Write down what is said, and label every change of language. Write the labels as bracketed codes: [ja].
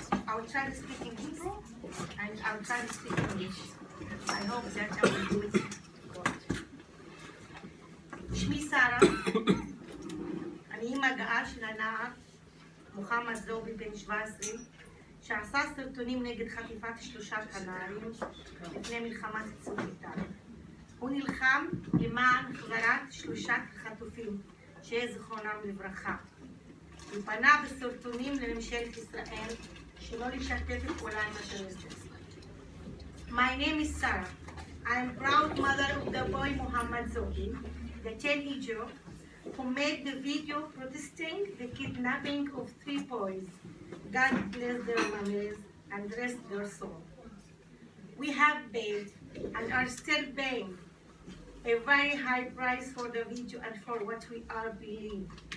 [en] I will try to speak in Hebrew and I will try to speak English. I hope that I will do it good. [he] שמי שרה. אני אימא גאה של הנער מוחמד זובי בן 17 שעשה סרטונים נגד חטיפת 3 הנערים לפני מלחמת צוק איתן. הוא נלחם למען החזרת 3 החטופים שיהיה זכרונם לברכה. הוא פנה בסרטונים לממשלת ישראל שלא לשתף פעולה עם הטרוריסטים. [en] My name is Sara. I am proud mother of the boy Mohammed Zobi, the teenager who made the video protesting the kidnapping of 3 boys. God bless their memories and rest their soul. We have paid and are still paying a very high price for the video and for what we are believing.